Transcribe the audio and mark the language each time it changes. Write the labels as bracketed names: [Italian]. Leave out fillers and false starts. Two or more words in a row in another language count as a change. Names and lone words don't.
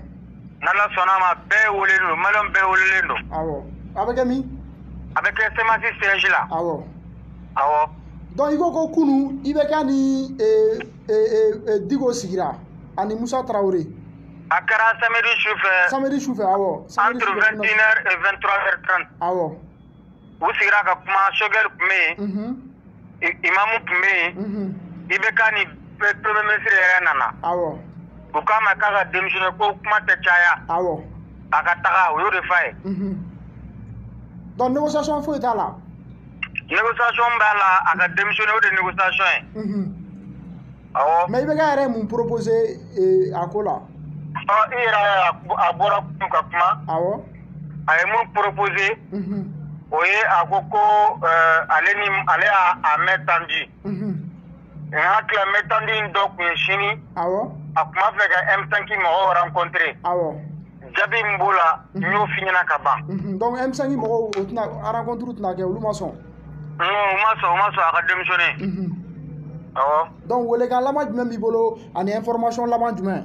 [Bambara] N'Ala sɔnna ma bɛɛ welelen don, maliyɛnw bɛɛ welelen don. Awɔ. A bɛ kɛ min? A bɛ kɛ Semasi siège la. Awɔ. Awɔ. Donc i ko ko kunu IBK ni Diko sigira ani Musa Traoré. A kɛra samedi sufɛ. Samedi sufɛ awɔ. [French] Entre 21h et 23h30. [Bambara] Awɔ. U sigira ka kuma Shogel tun bɛ yen. Imamu tun bɛ yen. IBK ni [French] premier ministre [Bambara] yɛrɛ nana. Awɔ. U k'a ma k'a ka démissionner ko kuma tɛ caya. Awɔ. A ka taga o y'o de f'a ye. Donc négociation foyi t'a la. Négociation b'a la a ka démissionner o de négociation ye. Awɔ. Mais IBK yɛrɛ ye mun proposer a ko la. I yɛrɛ a bɔra kun ka kuma. Awɔ. A ye mun proposer. O ye a ko ko ale y'a [French] main tendue. [Bambara] N hakili la [French] main tendue [Bambara] in dɔ kun ye sini. Awɔ. A kuma fɛ ka M5 mɔgɔw rencontrer. Awɔ. Jaabi min b'o la n y'o f'i ɲɛna ka ban. Donc M5 mɔgɔw o tɛna rencontre tɛna kɛ olu ma sɔn. Non u ma sɔn a ka démissionner. Awɔ. Donc welekan laban jumɛn b'i bolo ani information laban jumɛn?